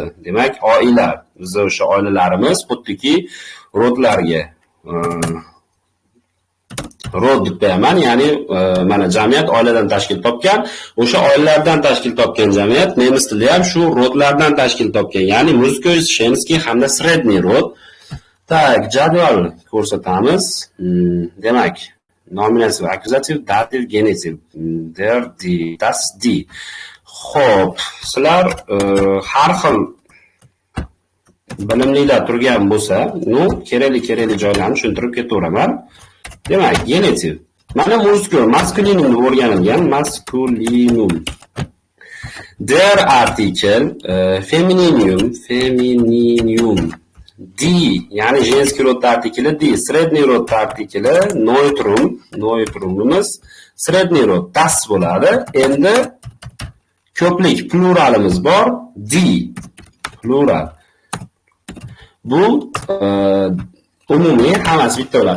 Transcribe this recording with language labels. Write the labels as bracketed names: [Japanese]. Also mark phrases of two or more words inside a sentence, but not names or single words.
[Uzbek] Demak, oila, biz o'sha oilalarimiz xuddiki rodlarga rod deb qo'yaman, ya'ni mana jamiyat oiladan tashkil topgan, o'sha oilalardan tashkil topgan jamiyat nemis tilida ham shu rodlardan tashkil topgan, ya'ni [Russian] мужско-женский [Uzbek] hamda [Russian] средний род. [Uzbek] Tak, jadval ko'rsatamiz. Demak, nominativ, akkuzativ, dativ, genitiv. [German] Der, di, das, di. [Uzbek] Xo'p, sizlar har xil bilimlilar turgan bo'lsa, kerakli joylarni tushuntirib ketaveraman. Demak, genitiv. Mana muziko, maskulinum deb o'rganilgan, maskulinum. [German] Der artikel, femininum. Di, [Uzbek] ya'ni [Russian] женский род [Uzbek] artikli di, [Russian] средний род [Uzbek] artikli noitrumimiz, [Russian] средний род [Uzbek] das bo'ladi. Endi ko'plik pluralimiz bor, di, plural. Bu umumiy hammasi bitta bo'ladi.